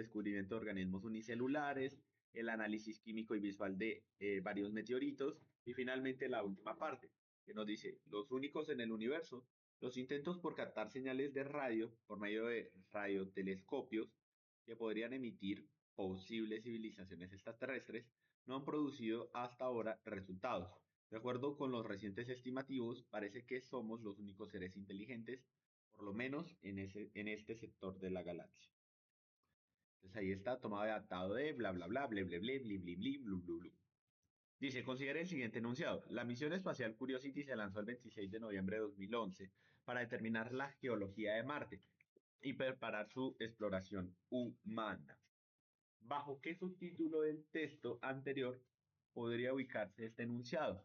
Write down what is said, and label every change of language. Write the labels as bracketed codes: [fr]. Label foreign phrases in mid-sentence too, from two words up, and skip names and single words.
[es] descubrimiento de organismos unicelulares, el análisis químico y visual de varios meteoritos y finalmente la última parte, que nos dice, los únicos en el universo, los intentos por captar señales de radio por medio de radiotelescopios que podrían emitir posibles civilizaciones extraterrestres no han producido hasta ahora resultados. De acuerdo con los recientes estimativos, parece que somos los únicos seres inteligentes, por lo menos en este sector de la galaxia. Entonces ahí está, tomado de adaptado de bla bla bla, ble ble ble, bli bli bli, blu blu blu. Dice, considere el siguiente enunciado. La misión espacial Curiosity se lanzó el 26 de noviembre de 2011 para determinar la geología de Marte y preparar su exploración humana. ¿Bajo qué subtítulo del texto anterior podría ubicarse este enunciado?